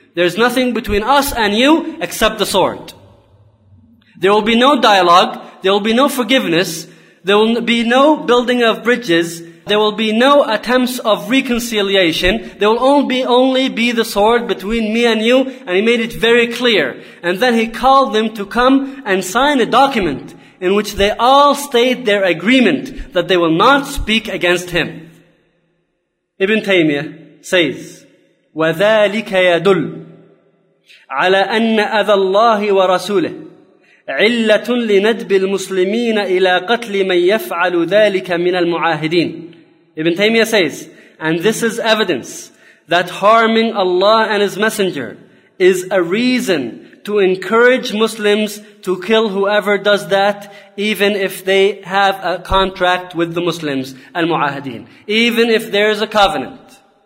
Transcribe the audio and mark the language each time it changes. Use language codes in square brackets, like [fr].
[en] There's nothing between us and you except the sword. There will be no dialogue, there will be no forgiveness, there will be no building of bridges, there will be no attempts of reconciliation, there will only be the sword between me and you, and he made it very clear. And then he called them to come and sign a document in which they all state their agreement that they will not speak against him. Ibn Taymiyyah says, [ar] وَذَٰلِكَ يَدُلْ عَلَىٰ أَنَّ أَذَى اللَّهِ وَرَسُولِهِ علة لندب المسلمين إلى قتل من يفعل ذلك من المعاهدين. [en] Ibn Taymiyyah says, and this is evidence that harming Allah and His Messenger is a reason to encourage Muslims to kill whoever does that, even if they have a contract with the Muslims, المعاهدين, even if there is a covenant.